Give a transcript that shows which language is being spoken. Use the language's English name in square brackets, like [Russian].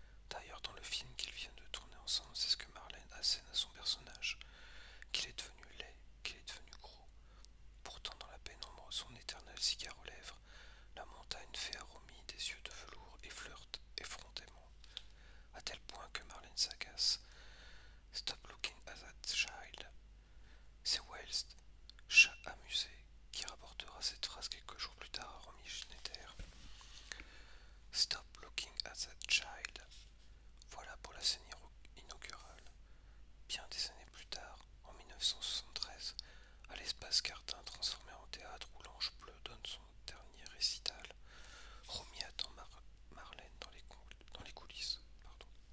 [French] D'ailleurs, dans le film qu'ils viennent de tourner ensemble, c'est ce que Marlène assène à son personnage, qu'il est devenu laid, qu'il est devenu gros. Pourtant, dans la pénombre, son éternel cigare aux lèvres, la montagne fait à Romy des yeux de velours et flirte effrontément, à tel point que Marlène s'agace. [English] Stop looking at that child. [French] C'est Wells, chat amusé, qui rapportera cette phrase quelques jours plus tard à Romy Schneider. [English] Stop looking at that child. [French] Voilà pour la scène inaugurale. Bien des années plus tard, en 1973, à l'espace Gardin transformé en théâtre où l'Ange Bleu donne son dernier récital, Romy attend Marlène dans les coulisses. Pardon.